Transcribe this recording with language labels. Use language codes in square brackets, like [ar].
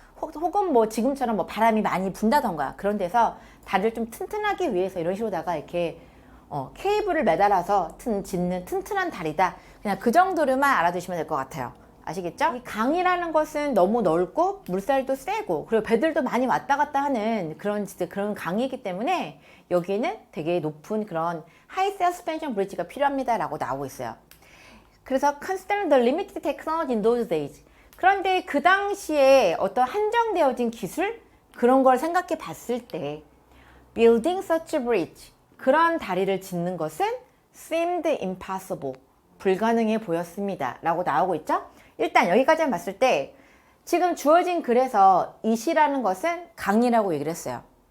[ko] 혹은 뭐 지금처럼 뭐 바람이 많이 분다던가 그런 데서 다리를 좀 튼튼하기 위해서 이런 식으로다가 이렇게 케이블을 매달아서 짓는 튼튼한 다리다. 그냥 그 정도로만 알아두시면 될 것 같아요. 아시겠죠? 이 강이라는 것은 너무 넓고 물살도 세고 그리고 배들도 많이 왔다 갔다 하는 그런 강이기 때문에 여기에는 되게 높은 그런 [en] high suspension bridge [ko] 가 필요합니다 라고 나오고 있어요. 그래서 [en] consider the limited technology in those days. [ko] 그런데 그 당시에 어떤 한정되어진 기술 그런 걸 생각해 봤을 때 [en] building such a bridge [ko] 그런 다리를 짓는 것은 [en] seemed impossible [ko] 불가능해 보였습니다 라고 나오고 있죠. 일단 여기까지만 봤을 때 지금 주어진 글에서 이 시라는 것은 강이라고 얘기를 했어요.